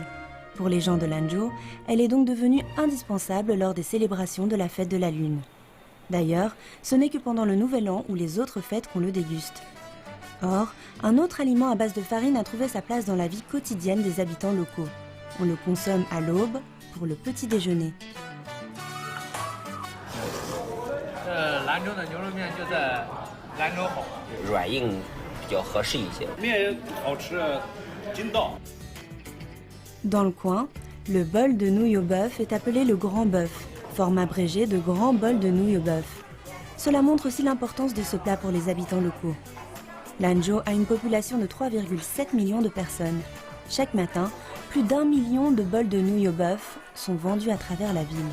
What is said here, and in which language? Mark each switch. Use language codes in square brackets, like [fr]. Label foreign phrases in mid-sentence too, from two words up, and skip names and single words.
[fr] Pour les gens de Lanzhou, elle est donc devenue indispensable lors des célébrations de la fête de la lune. D'ailleurs, ce n'est que pendant le Nouvel An ou les autres fêtes qu'on le déguste. Or, un autre aliment à base de farine a trouvé sa place dans la vie quotidienne des habitants locaux. On le consomme à l'aube pour le petit déjeuner. [zh] 兰州的牛肉面就在兰州好，软硬比较合适一些。面好吃，筋道。 [fr] Dans le coin, le bol de nouilles au bœuf est appelé le grand bœuf, forme abrégé de grand bol de nouilles au bœuf. Cela montre aussi l'importance de ce plat pour les habitants locaux. Lanzhou a une population de 3,7 millions de personnes. Chaque matin, plus d'1 million de bols de nouilles au bœuf sont vendus à travers la ville.